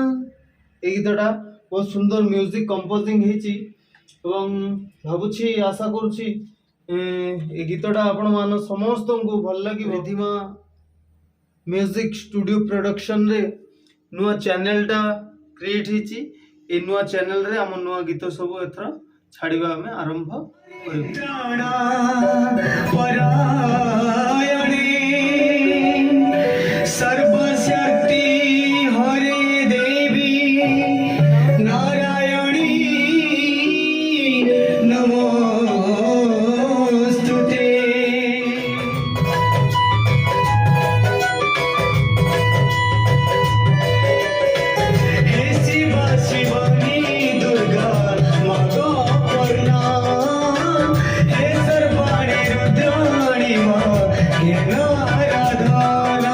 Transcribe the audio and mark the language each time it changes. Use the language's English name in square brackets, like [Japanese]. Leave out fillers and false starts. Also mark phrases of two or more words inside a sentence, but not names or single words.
[Odia] ଏ ଗୀତଟା ବହୁତ ସୁନ୍ଦର [English] music composing [Odia] ହୋଇଛି ଏବଂ ଭାବୁଛି ଆଶା କରୁଛି ଏ ଗୀତଟା ଆପଣ ମାନେ ସମସ୍ତଙ୍କୁ ଭଲ ଲାଗେ। रिधिमा म्यूजिक स्टूडियो प्रोडक्शन रे नुआ चैनलटा क्रिएट हेची। ଏ ନୂଆ ଚ୍ୟାନେଲ ରେ ଆମେ ନୂଆ ଗୀତ ସବୁ ଏଠାରେ ଛାଡ଼ିବା ଆମେ ଆରମ୍ଭ [Sanskrit] सर्वशक्ति हरे देवी नारायणी नमोस्तुते। [Odia] ହେ ଶିବ ଶିବାନୀ ଦୁର୍ଗା ମାଁ ଗୋପନା ହେ ସର୍ବାଣୀ ରୁଦ୍ରାଣୀ ମାଁ ଘେନ ଆରାଧନା।